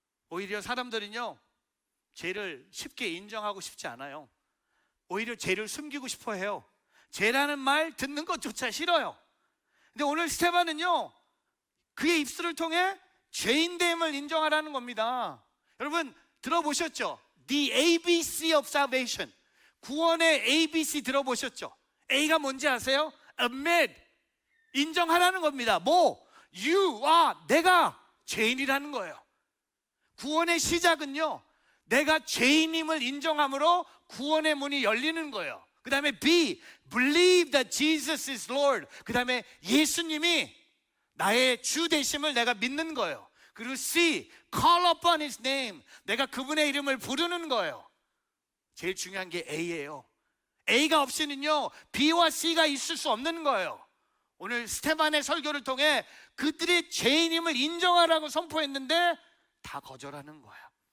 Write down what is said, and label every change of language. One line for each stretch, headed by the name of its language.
Korean: 오히려 사람들은요, 죄를 쉽게 인정하고 싶지 않아요. 오히려 죄를 숨기고 싶어 해요. 죄라는 말 듣는 것조차 싫어요. 근데 오늘 스테반은요, 그의 입술을 통해 죄인됨을 인정하라는 겁니다. 여러분 들어보셨죠?
English: The ABC of salvation,
Korean: 구원의 ABC 들어보셨죠? A가 뭔지 아세요? Admit, 인정하라는 겁니다. 뭐? 내가 죄인이라는 거예요. 구원의 시작은요, 내가 죄인임을 인정함으로 구원의 문이 열리는 거예요. 그 다음에
English: B, believe that Jesus is Lord.
Korean: 그 다음에 예수님이 나의 주 되심을 내가 믿는 거예요. 그리고
English: C, call upon His name.
Korean: 내가 그분의 이름을 부르는 거예요. 제일 중요한 게 A예요. A가 없이는요, B와 C가 있을 수 없는 거예요. 오늘 스테반의 설교를 통해 그들의 죄인임을 인정하라고 선포했는데 다 거절하는 거예요.